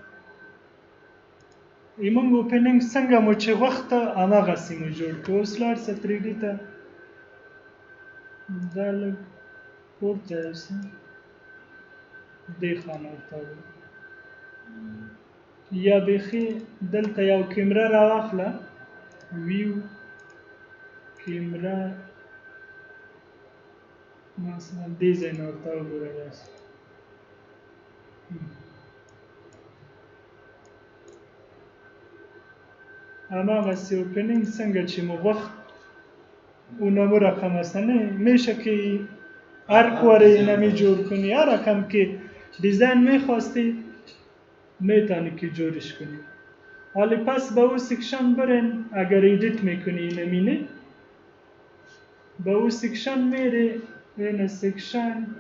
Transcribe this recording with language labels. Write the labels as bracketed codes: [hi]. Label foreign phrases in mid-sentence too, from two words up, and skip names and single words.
[ps] زموږ اوپننګ څنګه مو چې غوښته هماغسې مو جوړ کړو اوس لاړ شه 3D ته دا لږ پورته یوسه دې خانه ورته یا بیخي دلته یو کیمره راواخله ویو کیمره مثلا دې ځای نه ورته وګوره داسې هماغسې اوپننګ څنګه چې مو غوښت [fa] اونم رقم است نه میشه که هر کوره اینمی جور کنی هر رقم که دیزاین میخواستی میتونی که جورش کنی حالی پس به او سیکشن برین اگر ایدیت میکنی اینمی نه به او سیکشن میره این سیکشن